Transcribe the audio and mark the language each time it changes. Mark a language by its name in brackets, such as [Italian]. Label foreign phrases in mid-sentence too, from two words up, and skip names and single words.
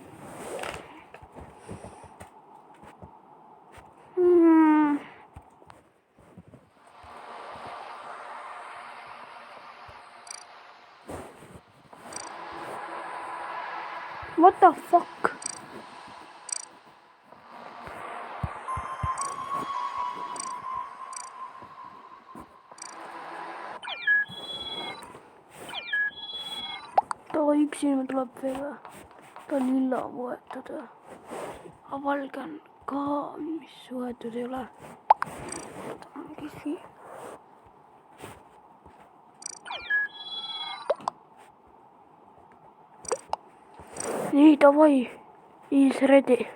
[English] What the fuck? [Estonian] Üks inimene tuleb veel või? Ta on lilla võetud või? Aga valge on ka, mis võetud ei ole. Ta ongi siin. Nii, davai. [English] Is ready.